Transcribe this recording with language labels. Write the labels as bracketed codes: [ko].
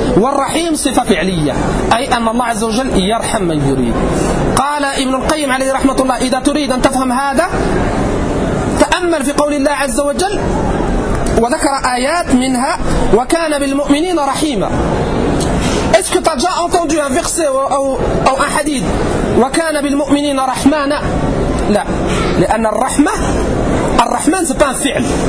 [ar] والرحيم صفة فعلية أي أن الله عز وجل يرحم من يريد. قال ابن القيم عليه رحمة الله إذا تريد أن تفهم هذا تأمل في قول الله عز وجل وذكر آيات منها وكان بالمؤمنين رحيما. [fr] Est-ce que tu as déjà entendu un verset ou un hadith [ar] وَكَانَ بِالْمُؤْمِنِينَ رَحْمَانَ. لا. لأن الرحمة الرحمن [fr] c'est pas un [ar] فعل.